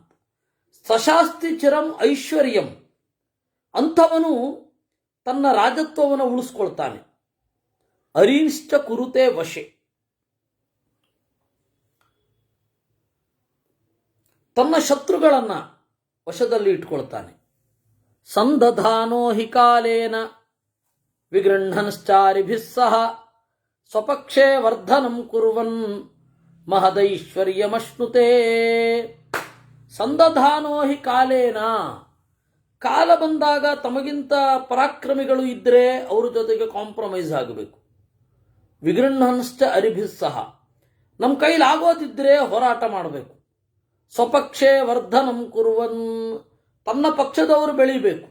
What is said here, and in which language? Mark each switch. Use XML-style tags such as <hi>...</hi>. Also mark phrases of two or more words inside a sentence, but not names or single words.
<sa>ಸಶಾಸ್ತಿ ಚಿರಂ ಐಶ್ವರ್ಯಂ,</sa> <kn>ಅಂಥವನು ತನ್ನ ರಾಜತ್ವವನ್ನು ಉಳಿಸ್ಕೊಳ್ತಾನೆ.</kn> <sa>ಅರಿನಿಶ್ಚ ಕುರುತೆ ವಶೆ,</sa> <kn>ತನ್ನ ಶತ್ರುಗಳನ್ನ ವಶದಲ್ಲಿ ಇಟ್ಕೊಳ್ತಾನೆ.</kn> <sa>ಸಂದಧಾನೋ ಹಿ ಕಾಲೇನ ವಿಗೃಹನ್ಶ್ಚಾರಿಭಿಃ ಸಹ ಸ್ವಪಕ್ಷೇ ವರ್ಧನಂ ಕುರ್ವನ್ ಮಹದೈಶ್ವರ್ಯಮಶ್ನುತೆ. ಸಂದಧಾನೋ ಹಿ ಕಾಲೇನ,</sa> <kn>ಕಾಲ ಬಂದಾಗ ತಮಗಿಂತ ಪರಾಕ್ರಮಿಗಳು ಇದ್ದರೆ ಅವ್ರ ಜೊತೆಗೆ ಕಾಂಪ್ರಮೈಸ್ ಆಗಬೇಕು.</kn> <sa>ವಿಗೃಹನ್ಶ್ಚ ಅರಿಭಿಃ ಸಹ,</sa> <kn>ನಮ್ಮ ಕೈಲಾಗೋದಿದ್ರೆ ಹೋರಾಟ ಮಾಡಬೇಕು.</kn> <sa>ಸ್ವಪಕ್ಷೇ ವರ್ಧನಂ ಕುರ್ವನ್,</sa> <kn>ತನ್ನ ಪಕ್ಷದವರು ಬೆಳಿಬೇಕು.</kn>